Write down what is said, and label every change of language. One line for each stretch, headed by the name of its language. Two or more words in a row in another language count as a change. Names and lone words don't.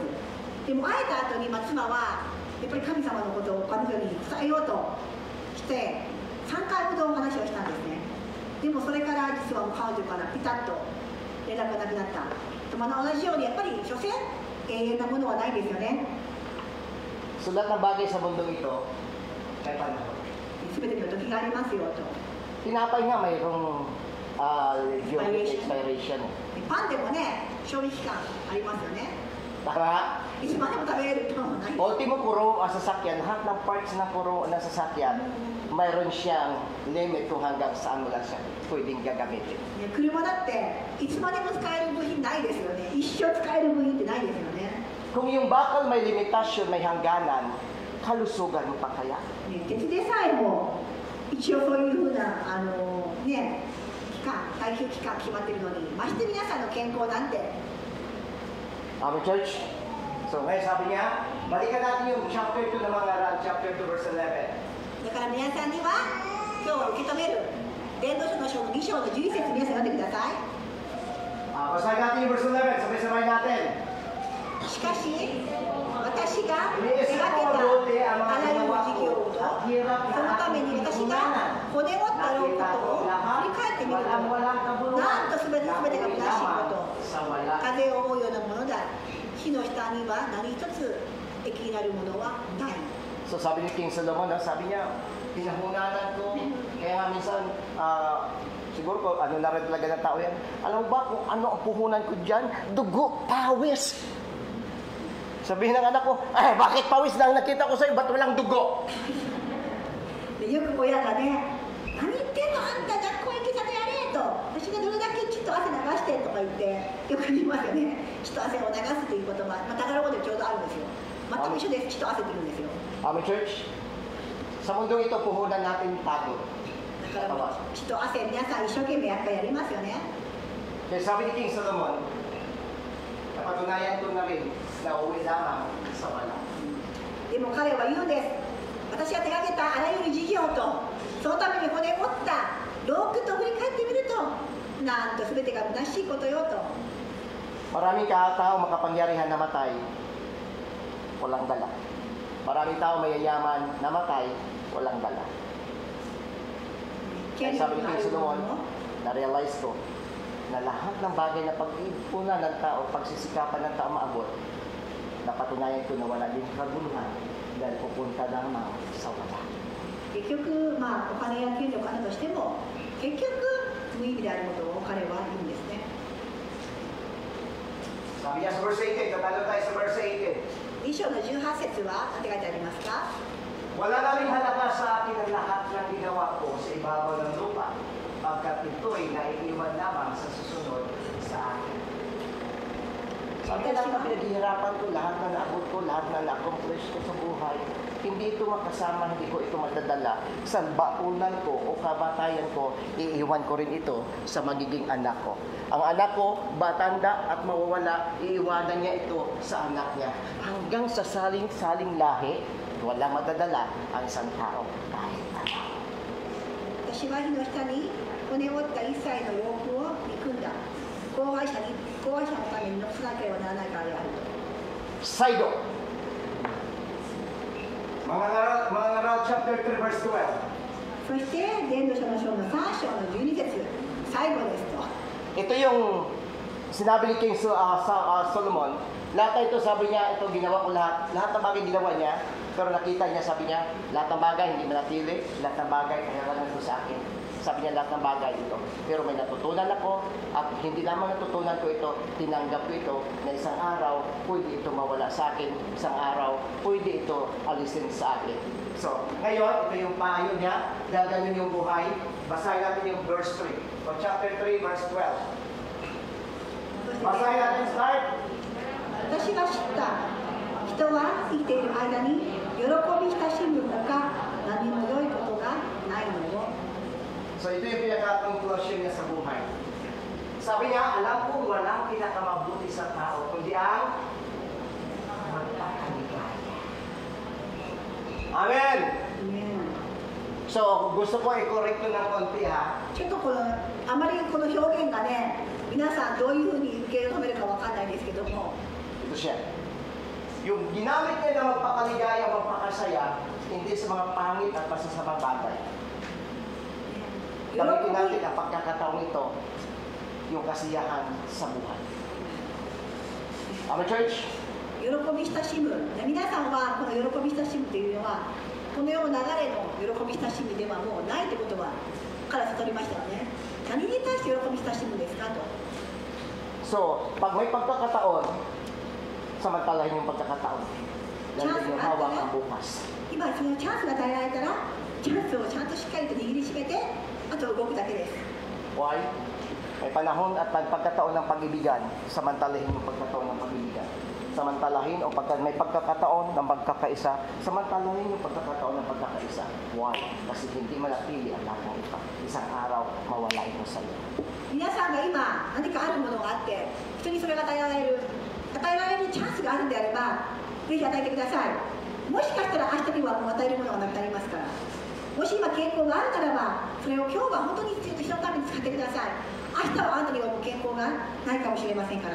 Japanese: でも会えた後に、妻はやっぱり神様のことを彼女に伝えようとして3回ほどお話をしたんですね。でもそれから実は彼女からピタッと連絡がなくなった。同じようにやっぱり所詮永遠なものはないですよね。
Filipino: So lahat ng bagay sa mundong ito, may panahon.
Japanese: 全ての時がありますよと。
Filipino: Tinapay nga mayroong expiration.
Japanese: パンでもね、賞味期間ありますよね。
Filipino: Tama?
Japanese: いつまでも食べれるパンはない。
Filipino: Ultimo puro ang sasakyan, lahat ng parts ng puro ng sasakyan, mayroon siyang limit kung hanggang saan mo lang siya pwedeng gagamitin.
Japanese: ね、車だっていつまでも使える部品ないですよね。一生使える部品ってないですよね。
Filipino: Kung yung bakal may limitasyon, may hangganan, kalusugan mo pa kaya?
Japanese: ね、鉄でさえも一応そういうふうなね、耐久期間決まってるのに、まして皆さんの健康なんて。
English: Amen, church?
Filipino: So ngayon sabi niya, balikan natin yung
English: chapter 2
Filipino: ng mga Aral,
English: chapter 2 verse 11.
Japanese: だから皆さんには今日は受け止める伝道書の書の2章の11節、皆さん読んでください。
Filipino: Basahin natin yung verse 11, sabay-sabay natin.
Japanese: しかし私が手がけ
Filipino: Iniisip
Japanese: た
Filipino: ko mabuti ang
Japanese: あ
Filipino: mga
Japanese: らゆる
Filipino: ginawa
Japanese: 事
Filipino: ko
Japanese: 業と
Filipino: at hirap
Japanese: その
Filipino: na
Japanese: ために
Filipino: aking
Japanese: 私が
Filipino: pinagkukunan.
Japanese: 骨折ったろうことを
Filipino: Nakita
Japanese: 振り返ってみると
Filipino: walang kabuluhan
Japanese: なんとすべてが虚しいこ
Filipino: lamang
Japanese: と
Filipino: sa wala.
Japanese: 風を覆うようなものだ火の下には何一つ益になるものはない。
Filipino: So sabi ni King Solomon, sabi niya, pinahunanan ko, kaya minsan, siguro ko, ano na rin talaga ng tao yan, alam mo ba kung ano ang puhunan ko dyan? Dugo, pawis. Sabihin ng anak ko, bakit pawis lang nakita ko sa'yo, ba't walang dugo?
Japanese: でよく親がね、何言ってんのあんた、じゃあ公益さんやれと、私がどれだけ血と汗流してとか言って、よく言いますよね。血と汗を流すという言葉、タガロ語でちょうどあるんですよ。全く一緒です。血と汗って言うんですよ。
English: Amen, church?
Filipino: Sa mundong ito, puhunan natin pagod.
Japanese: だから血と汗、皆さん一生懸命やっぱりやりますよね。
Filipino: Kaya sabi ni King Solomon, napatunayan ko na rin na uwi lamang sa wala.
Japanese: でも彼は言うんです。私が手がけたあらゆる事業と、そのために骨折ったロークと振り返ってみると、なんと全てが虚しいことよと。
Filipino: Maraming tao makapangyarihan namatay, walang dala. Maraming tao mayayaman namatay, walang dala.
Japanese: 権
Filipino: Kaya
Japanese: 力
Filipino: sabi ni
Japanese: のあ
Filipino: King
Japanese: るも
Filipino: Solomon,
Japanese: の
Filipino: na-realize ko na lahat ng bagay na pag-iipunan ng tao, pagsisikapan ng tao maabot, napatunayan ko na wala din kaguluhan dahil pupunta lamang sa wala.
Japanese: 結局、お金や権力あるとしても、結局無意味であることを彼は言うんですね。
Filipino: Sabi niya sa verse 18, tatalo tayo sa verse 18.
Japanese: 2 章の18節は何て書いてありますか？
Filipino: Wala na rin halaga sa akin ang lahat ng ginawa ko sa ibabaw ng lupa, pagkat ito'y naiiwan lamang sa susunod sa akin. Sabi niya, lahat na pinaghihirapan ko, lahat na naabot ko, lahat na na-accomplish ko sa buhay, hindi ito makasama, hindi ko ito madadala sa baunan ko o kabatayan ko, iiwan ko rin ito sa magiging anak ko. Ang anak ko, batanda at mawawala, iiwanan niya ito sa anak niya. Hanggang sa saling-saling lahi, walang madadala ang isang tao kahit ano.
Japanese: 私は火の下に骨折った一切の洋服を憎んだ。後輩者のために残さなければならないからであると。 Saido.
Filipino: Mga ngaral
English: chapter 3 verse 12.
Japanese: そして伝道書の書の3章の12節、最後ですと。
Filipino: Ito yung sinabi ni King Solomon. Lahat na ito, sabi niya, ito ginawa ko lahat. Lahat ng bagay ginawa niya. Pero nakita niya, sabi niya, lahat ng bagay hindi manatili. Lahat ng bagay kailangan ito sa akin. Sabi niya, lahat ng bagay ito. Pero may natutunan ako. At hindi lamang natutunan ko ito, tinanggap ko ito na isang araw, pwede ito mawala sa akin. Isang araw, pwede ito alisin sa akin. So, ngayon, ito yung payo niya. Gaganon yung buhay. Basahin natin yung verse 3. So,
English: chapter 3, verse 12.
Filipino: Basahin natin, start.
Japanese: 私が知った人は生きている間に喜び親しむほか何も良いことがないのよ。
Filipino: So ito yung pinaka-conclusion niya sa buhay. Sabi niya, alam ko walang pinakamabuti sa tao, kundi ang magpapakaligaya. Amen!
Japanese: ね
Filipino: So, gusto ko i-correct ko ng konti ha.
Japanese: ちょっとこのあまりこの表現がね皆さんどういうふうに受け止めるかわかんないですけども
Filipino: Ito siya. Yung ginamit niya na magpakaligaya, magpakasaya, hindi sa mga pangit at masasamang bagay. Gamitin natin ang pagkakataong ito, yung kasiyahan sa buhay.
English: Amen, church?
Japanese: 喜び親しむ皆さんはこの喜び親しむというのはこの世の流れの喜び親しみではもうないということはから悟りましたよね何に対して喜び親しむんですかと
Filipino: So, pag may pagkakataon, samantalahin yung pagkakataon. Dahil yung hawak ang bukas.
Japanese: 今そのチャンスが与えられたらチャンスをちゃんとしっかりと握りしめてあと動くだけです
English: Why?
Filipino: May panahon at pagkakataon ng pag-ibigan, samantalahin yung pagkakataon ng pag-ibigan. Samantalahin o may pagkakataon ng pagkakaisa, samantalahin yung pagkakataon ng pagkakaisa.
English: Why?
Filipino: Kasi hindi manatili ang lahat ng ito. Isang araw, mawala ito sa iyo.
Japanese: 皆さんが今何かあるものがあって人にそれが与えられるチャンスがあるんであればぜひ与えてくださいもしかしたら明日にはもう与えるものがなくなりますからもし今健康があるならばそれを今日は本当に人のために使ってください明日はあなたにはもう健康がないかもしれませんからと